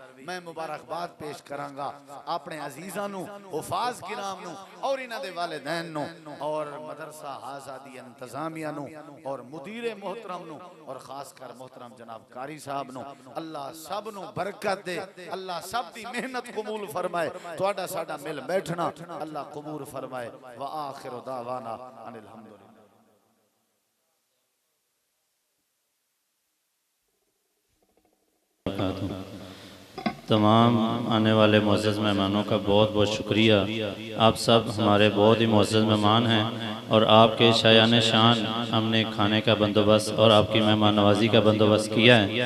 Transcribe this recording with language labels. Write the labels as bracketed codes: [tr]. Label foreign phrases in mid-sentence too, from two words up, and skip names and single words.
[pa] میں مبارکباد پیش کراں گا اپنے عزیزاں نوں، حفاظ کرام نوں اور انہاں دے والدین نوں اور مدرسہ آزادی انتظامیہ نوں اور مدیر محترم نوں اور خاص کر محترم جناب قاری صاحب نوں. اللہ سب نوں برکت دے، اللہ سب دی محنت قبول فرمائے، تہاڈا ساڈا مل بیٹھنا اللہ قبول فرمائے. [ar] و آخر دعوانا أن الحمد لله. [ur] تمام آنے والے معزز مہمانوں کا بہت بہت شکریہ. آپ سب ہمارے بہت ہی معزز مہمان ہیں. اور آپ کے شایان شان ہم نے کھانے کا بندوبست اور آپ کی مہمان نوازی کا بندوبست کیا ہے.